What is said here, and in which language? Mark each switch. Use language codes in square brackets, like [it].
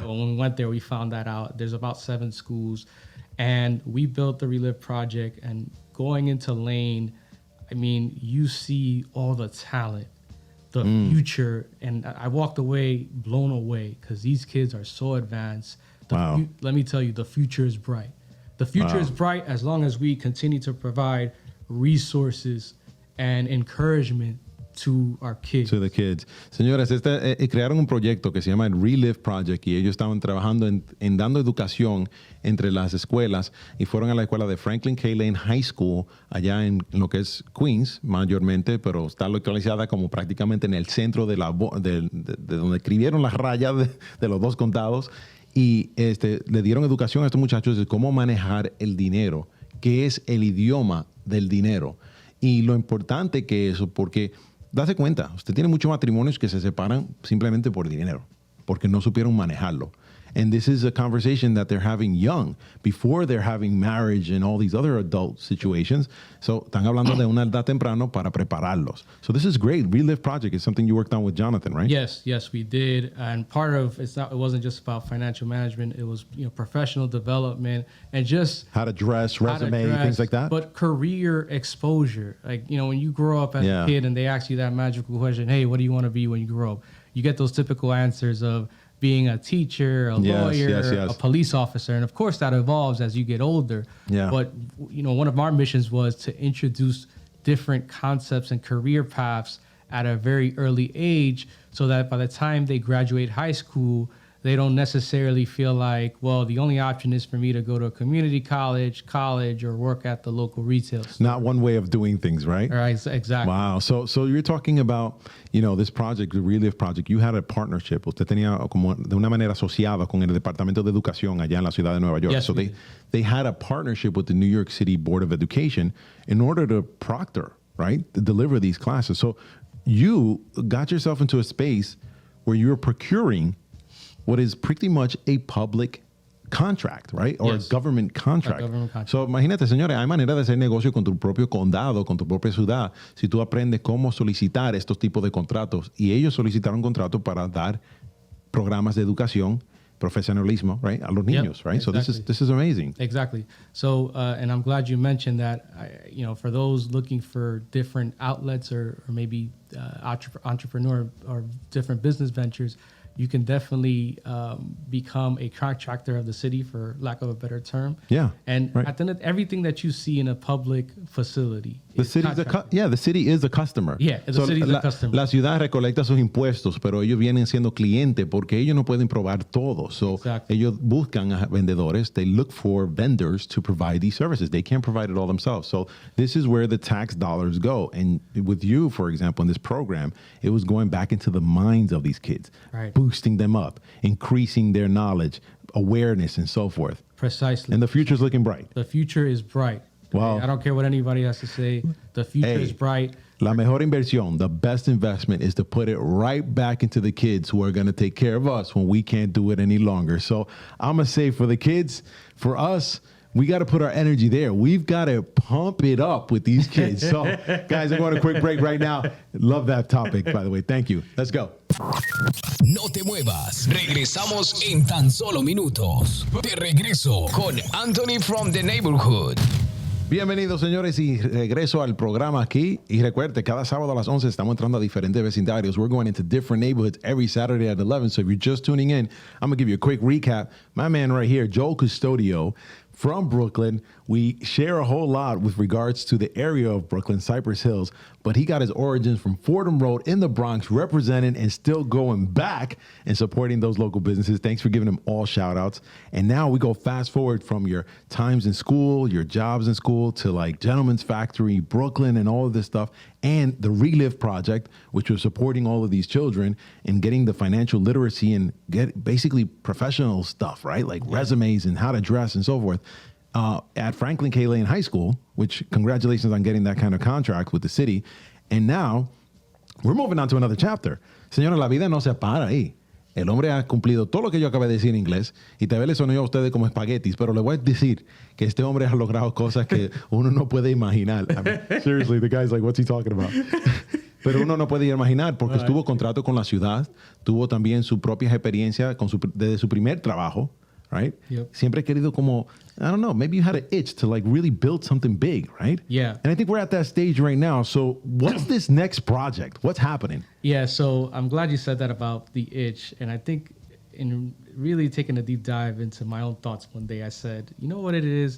[en] So when we went there, we found that out. There's about 7 schools. And we built the Relive Project, and going into Lane, I mean, you see all the talent, the future. And I walked away blown away because these kids are so advanced. Let me tell you, the future is bright. The future is bright as long as we continue to provide resources and encouragement to our kids. To the kids. [es] Señores, crearon un proyecto que se llama el Relive Project y ellos estaban trabajando en dando educación entre las escuelas y fueron a la escuela de Franklin K. Lane High School allá en lo que es Queens mayormente, pero está localizada como prácticamente en el centro de donde escribieron las rayas de los 2 condados y le dieron educación a estos muchachos de cómo manejar el dinero, qué es el idioma del dinero y lo importante que eso, porque dase cuenta, usted tiene muchos matrimonios que se separan simplemente por dinero, porque no supieron manejarlo. [en] And this is a conversation that they're having young, before they're having marriage and all these other adult situations. [es] So, están hablando de una edad temprano para prepararlos. [en] So, this is great. Relive Project is something you worked on with Jonathan, right? Yes, we it. And part of it wasn't just about financial management. It was professional development and just how to dress, resume, things like that. But career exposure, like when you grow up as a kid and they ask you that magical question, hey, what do you want to be when you grow up? You get those typical answers of being a teacher, a lawyer, a police officer. And of course that evolves as you get older. Yeah. But, one of our missions was to introduce different concepts and career paths at a very early age so that by the time they graduate high school, they don't necessarily feel like, well, the only option is for me to go to a community college, or work at the local retail store. Not one way of doing things, right? Right, exactly. Wow. So you're talking about, this project, the Relive Project. You had a partnership. [es] Usted tenía como de una manera asociada con el Departamento de Educación allá en la ciudad de Nueva York. [en] Yes, so they had a partnership with the New York City Board of Education in order to proctor, right, to deliver these classes. So you got yourself into a space where you were procuring what is pretty much a public contract, right? Or a government contract. [es] So, imagínate, señores, hay manera de hacer negocio con tu propio condado, con tu propia ciudad, si tú aprendes cómo solicitar estos tipos de contratos. Y ellos solicitaron contratos para dar programas de educación, profesionalismo, right? A los niños, right? [en] Exactly. So this is amazing. Exactly. So, and I'm glad you mentioned that, for those looking for different outlets or maybe entrepreneur or different business ventures, you can definitely become a contractor of the city, for lack of a better term. Yeah, And right. at the end, everything that you see in a public facility, The is city is a customer. Yeah, the city is a customer. [es] La ciudad recolecta sus impuestos, pero ellos vienen siendo clientes porque ellos no pueden probar todo. [en] So Exactly. [es] ellos buscan a vendedores. [en] They look for vendors to provide these services. They can't provide it all themselves. So this is where the tax dollars go. And with you, for example, in this program, it was going back into the minds of these kids, Right. boosting them up, increasing their knowledge, awareness, and so forth. Precisely. And the future's looking bright. The future is bright. Wow. I don't care what anybody has to say. The future is bright. [es] La mejor inversión, [en] the best investment is to put it right back into the kids who are going to take care of us when we can't do it any longer. So I'm going to say for the kids, for us, we got to put our energy there. We've got to pump it up with these kids. So guys, I'm going to a quick break right now. Love that topic, by the way. Thank you. Let's go. [es] No te muevas. Regresamos en tan solo minutos. De regreso con Anthony from the Neighborhood. Bienvenidos, señores, y regreso al programa aquí. Y recuerde, cada sábado a las 11 estamos entrando a diferentes vecindarios. [en] We're going into different neighborhoods every Saturday at 11. So if you're just tuning in, I'm going to give you a quick recap. My man right here, Joel Custodio, from Brooklyn. We share a whole lot with regards to the area of Brooklyn, Cypress Hills, but he got his origins from Fordham Road in the Bronx, representing and still going back and supporting those local businesses. Thanks for giving them all shout outs. And now we go fast forward from your times in school, your jobs in school, to like Gentleman's Factory, Brooklyn, and all of this stuff, and the Relive Project, which was supporting all of these children and getting the financial literacy and get basically professional stuff, right? Like resumes and how to dress and so forth. At Franklin K. Lane High School, which congratulations on getting that kind of contract with the city. And now we're moving on to another chapter. [es] Señora, la vida no se para ahí. El hombre ha cumplido todo lo que yo acabé de decir en inglés y tal vez les sonó a ustedes como espaguetis, pero le voy a decir que este hombre ha logrado cosas que uno no puede imaginar. [en] I mean, seriously, the guy's like, what's he talking about? [es] Pero uno no puede imaginar porque estuvo contrato con la ciudad, tuvo también su propia experiencia desde su primer trabajo. [en] Right? Yep. [es] Siempre he querido como, [en] I don't know, maybe you had an itch to like really build something big, right? Yeah. And I think we're at that stage right now. So what's this next project? What's happening? Yeah, so I'm glad you said that about the itch. And I think in really taking a deep dive into my own thoughts one day, I said, you know what it is?